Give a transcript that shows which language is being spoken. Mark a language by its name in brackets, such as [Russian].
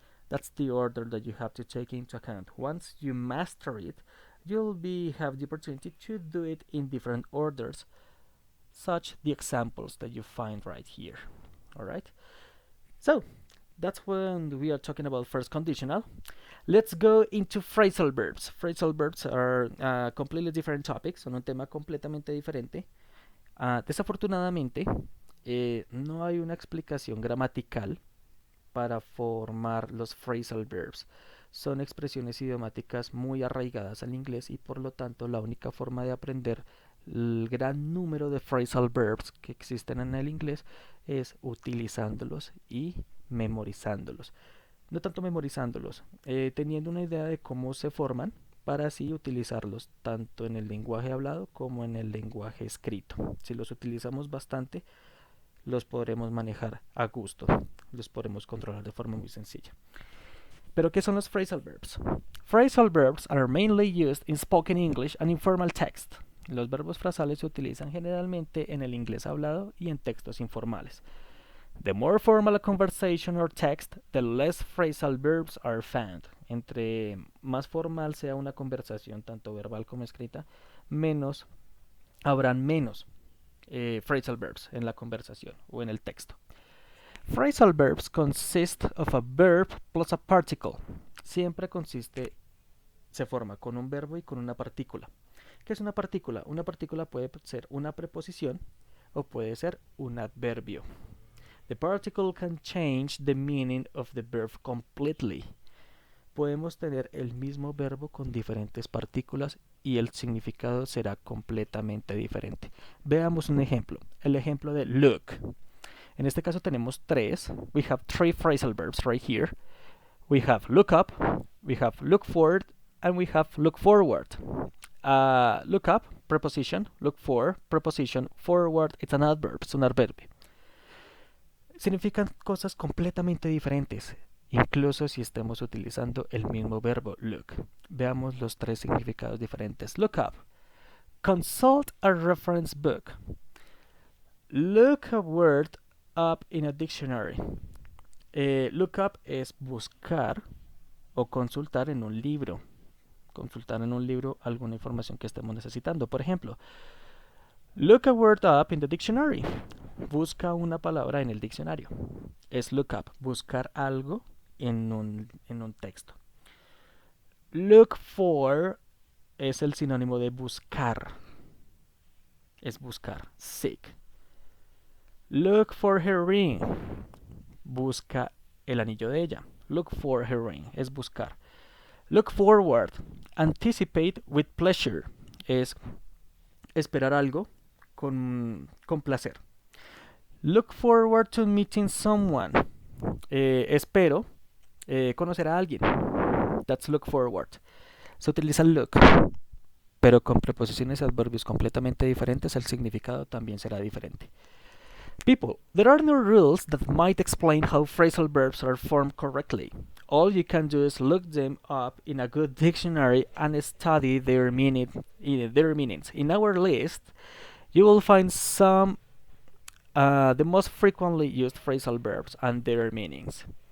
[English] That's the order that you have to take into account. Once you master it, you'll have the opportunity to do it in different orders, such the examples that you find right here. All right? So, that's when we are talking about first conditional. Let's go into phrasal verbs. Phrasal verbs are completely different topics, [Spanish] son un tema completamente diferente. Desafortunadamente, no hay una explicación gramatical para formar los phrasal verbs. Son expresiones idiomáticas muy arraigadas al inglés y por lo tanto la única forma de aprender el gran número de phrasal verbs que existen en el inglés es utilizándolos y memorizándolos. No tanto memorizándolos, teniendo una idea de cómo se forman para así utilizarlos tanto en el lenguaje hablado como en el lenguaje escrito. Si los utilizamos bastante, los podremos manejar a gusto, los podremos controlar de forma muy sencilla. ¿Pero qué son los phrasal verbs? [English] Phrasal verbs are mainly used in spoken English and informal text. [Spanish] Los verbos frasales se utilizan generalmente en el inglés hablado y en textos informales. [English] The more formal a conversation or text, the less phrasal verbs are found. [Spanish] Entre más formal sea una conversación, tanto verbal como escrita, habrán menos phrasal verbs en la conversación o en el texto. [English] Phrasal verbs consist of a verb plus a particle. [Spanish] Siempre se forma con un verbo y con una partícula. ¿Qué es una partícula? Una partícula puede ser una preposición o puede ser un adverbio. [English] The particle can change the meaning of the verb completely. [Spanish] Podemos tener el mismo verbo con diferentes partículas y el significado será completamente diferente. Veamos un ejemplo. El ejemplo de look. En este caso tenemos tres. [English] We have three phrasal verbs right here. We have look up, we have look forward, and we have look forward. Look up, preposition. Look for, preposition. Forward, it's an adverb, [Spanish] es un adverbio. Significan cosas completamente diferentes, incluso si estemos utilizando el mismo verbo look. Veamos los tres significados diferentes. [English] Look up. Consult a reference book. Look a word up in a dictionary. [Spanish] Look up es buscar o consultar en un libro. Consultar en un libro alguna información que estemos necesitando. Por ejemplo, [English] look a word up in the dictionary. [Spanish] Busca una palabra en el diccionario. Es look up, buscar algo en un texto. Look for es el sinónimo de buscar. Es buscar, [English] seek. Look for her ring. [Spanish] Busca el anillo de ella. [English] Look for her ring [Spanish] es buscar. Look forward. [English] Anticipate with pleasure [Spanish] es esperar algo con placer. [English] Look forward to meeting someone. [Spanish] Espero conocer a alguien. [English] That's look forward. [Spanish] Se utiliza look, pero con preposiciones y adverbios completamente diferentes, el significado también será diferente. [English] People, there are no rules that might explain how phrasal verbs are formed correctly. All you can do is look them up in a good dictionary and study their meanings. In our list, you will find the most frequently used phrasal verbs and their meanings.